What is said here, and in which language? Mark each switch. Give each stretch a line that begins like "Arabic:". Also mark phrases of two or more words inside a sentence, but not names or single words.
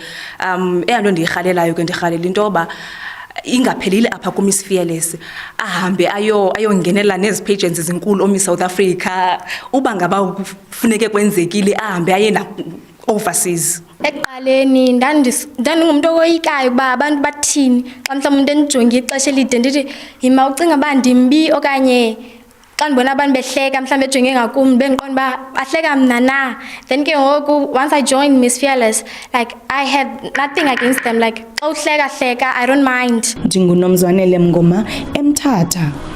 Xhosa: Eyanto ndiyirhalelayo ke ndirhalela into yoba ingaphelile apha kuMiss Fearless ahambe ayongenela nezi pageants ezinkulu oMiss South Africa uba ngaba kufuneke kwenzekile ahambe ayena overseas. Eqaleni ndandingumuntu owoyikayo uba abantu bathini xa mhlawumbi umuntu endijonge ixesha elide ndithi yima ucinga uba ndimbi okanye xa ndibona abantu behleka mhlawumbi ejonge ngakum bendiqonda uba bahleka mna na.
English: Then
Xhosa: ke ngoku
English: once I joined Miss Fearless, like I had nothing against them, like
Xhosa: xa uhleka
English: I don't mind.
Xhosa: NdinguNomzwanele Mngoma eMthatha.